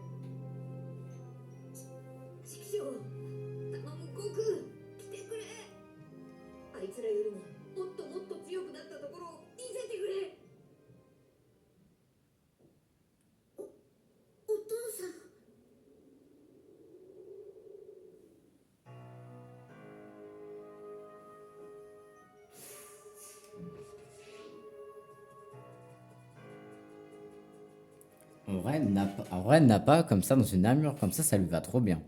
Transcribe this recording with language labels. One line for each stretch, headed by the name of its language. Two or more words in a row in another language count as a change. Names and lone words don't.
Japanese: 畜生、頼む悟空、来てくれ。あいつらよりももっともっと強くなったところを見せてくれ。お父さん。
French: En vrai, Nappa, comme ça, dans une armure comme ça lui va trop bien.